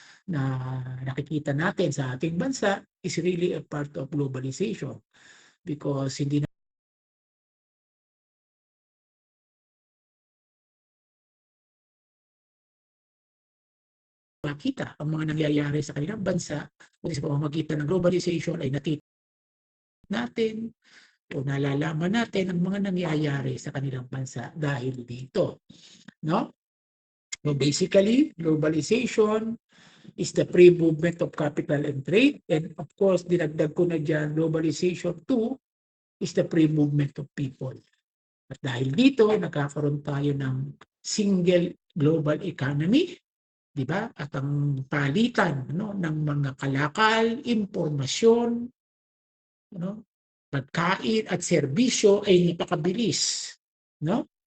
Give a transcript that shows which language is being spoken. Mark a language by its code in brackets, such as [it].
[tl] na nakikita natin sa ating bansa [en] is really a part of globalization because [tl] hindi makita ang mga nangyayari sa kanilang bansa kundi sa pamamagitan ng globalization ay natin o nalalaman natin ang mga nangyayari sa kanilang bansa dahil dito, no? [en] So basically, globalization is the free movement of capital and trade, and of course, [tl] dinagdag ko na dyan, [en] globalization too is the free movement of people. [tl] At dahil dito, nagkakaroon tayo ng single global economy, di ba? At ang palitan ng mga kalakal, impormasyon, pagkain at serbisyo ay napakabilis, no?